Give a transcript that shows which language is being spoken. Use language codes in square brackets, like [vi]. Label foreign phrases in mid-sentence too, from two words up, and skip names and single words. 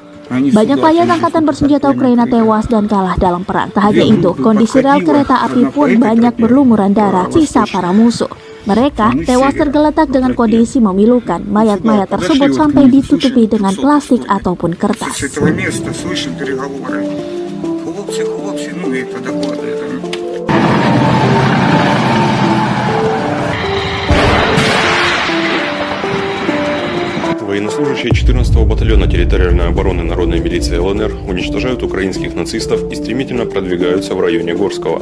[id] Banyak rakyat angkatan bersenjata Ukraina tewas dan kalah dalam perang. Tak hanya itu, kondisi rel kereta api pun banyak berlumuran darah sisa para musuh. Mereka tewas tergeletak dengan kondisi memilukan. Mayat-mayat tersebut sampai ditutupi dengan plastik ataupun kertas. [ru] Военнослужащие 14-го батальона территориальной обороны народной милиции ЛНР уничтожают украинских нацистов и стремительно продвигаются в районе Горского.